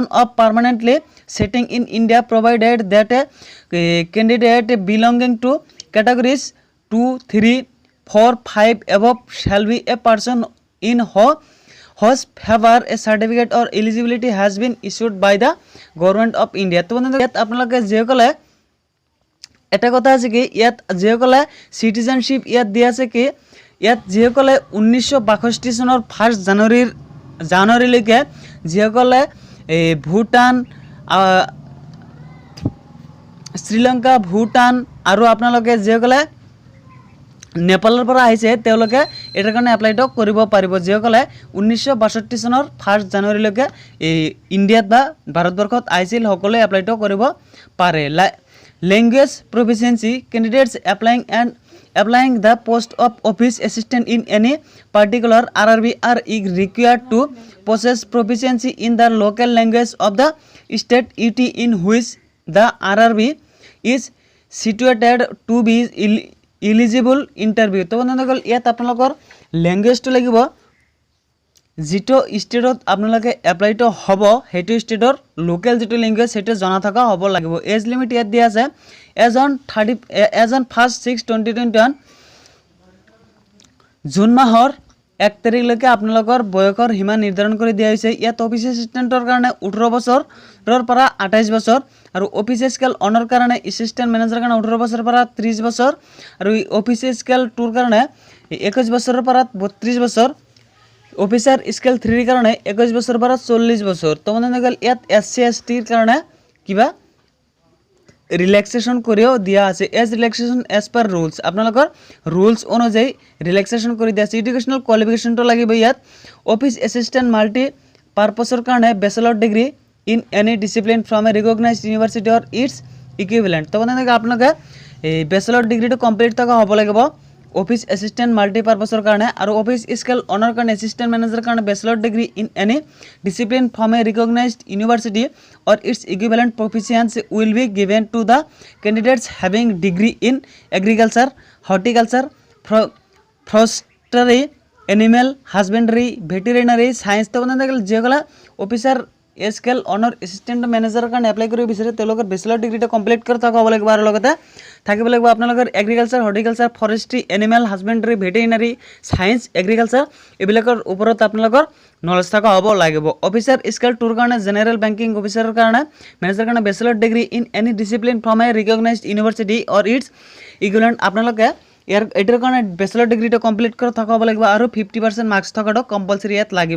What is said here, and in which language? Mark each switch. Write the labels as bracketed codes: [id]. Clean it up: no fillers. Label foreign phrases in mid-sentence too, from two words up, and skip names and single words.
[en] of permanently settling in India, provided that a candidate belonging to categories 2, 3, 4, 5 above shall be a person in whose favor a certificate or eligibility has been issued by the government of India. [as] তো বন্ধুসকল, ইয়াত আপোনালোকে যিসকলে এটা কথা আছে কি, ইয়াত যিসকলে চিটিজেনশ্বিপ ইয়াত দিয়া আছে কি, ইয়াত যিসকলে 1962 চনৰ 1 জানুৱাৰীলৈকে যিসকলে ভূটান, শ্ৰীলংকা, ভূটান আৰু আপোনালোকে যিসকলে নেপালৰ পৰা আহিছে তেওঁলোকে এটাৰ কাৰণে এপ্লাইটো কৰিব পাৰিব যিসকলে 1962 চনৰ 1 জানুৱাৰীলৈকে ইণ্ডিয়াত বা ভাৰতবৰ্ষত আহিছিল সকলোৱে এপ্লাইটো কৰিব পাৰে। ল্যাঙ্গুয়েজ [en] proficiency candidates applying the post of office assistant in any particular RRB are required to possess proficiency in the local language of the state UT in which the RRB is situated to be eligible interview। [as] তো বন্ধুসকল ইয়াত আপোনালোকৰ ল্যাঙ্গুৱেজটো লাগিব যিটো ষ্টেটত আপোনালোকে এপ্লাইটো হ'ব সেইটো ষ্টেটৰ লোকেল যিটো ল্যাঙ্গুৱেজ সেইটো জনা থকা হ'ব লাগিব। [en] age limit [as] ইয়াত দিয়া আছে [en] age on [as] 1/6/2021 জুন মাহৰ 1 তাৰিখলৈকে আপোনালোকৰ বয়সৰ সীমা নিৰ্ধাৰণ কৰি দিয়া হৈছে। ইয়াত [en] office assistant [as] কাৰণে 18 বছৰৰ পৰা 28 বছৰ আৰু [en] office scale one [as] কাৰণে [en] assistant manager [as] কাৰণে 18 বছৰৰ পৰা 30 বছৰ আৰু [en] office scale 2 [as] কাৰণে 21 বছৰৰ পৰা 32 বছৰ [en] officer scale 3 [as] কাৰণে 21 বছৰৰ পৰা 40 বছৰ। তো বন্ধুসকল ইয়াত SC STৰ কাৰণে কিবা রিল্যাক্সেশন করেও দিয়া আছে [en] age relaxation as per rules [bn] আপনাদের রুলস অনুযায়ী রিল্যাক্সেশন করে [as] দিয়া আছে। [en] educational qualification [as] লাগিব ইয়াত [en] office assistant multi purpose কাৰণে bachelor degree in any discipline from a recognized university or its equivalent. [as] তো আপোনালোকে এই [en] bachelor degree complete [as] থকা হ'ব লাগিব [en] office assistant multipurpose কাৰণে আৰু office scale one কাৰণে assistant manager কাৰণে bachelor degree in any discipline from a recognized university its equivalent proficiency will be given to the candidates having degree in agriculture, horticulture, forestry, animal husbandry, veterinary science। [as] তো বন্ধুসকল যেগুলা [en] officer scale one assistant manager [as] কাৰণে এপ্লাই কৰিব বিচাৰে তেওঁলোকৰ [en] bachelor degree complete [as] কৰি থকা হ'ব লাগিব আৰু লগতে থাকিব লাগিব আপোনালোকৰ এগ্ৰিকালচাৰ, হৰ্টিকালচাৰ, ফৰেষ্ট্ৰি, [en] animal husbandry, veterinary science, [as] এগ্ৰিকালচাৰ এইবিলাকৰ ওপৰত আপোনালোকৰ নলেজ থকা হ'ব লাগিব। [en] officer scale 2 [as] কাৰণে [en] general banking officer [as] কাৰণে মেনেজাৰৰ কাৰণে [en] bachelor degree in any discipline from a recognized university or its equivalent [as] আপোনালোকে এটাৰ কাৰণে [en] bachelor degree complete [as] কৰি থকা হ'ব লাগিব আৰু 50% মাৰ্কছ থকাটো কম্পালসৰি ইয়াত লাগিব।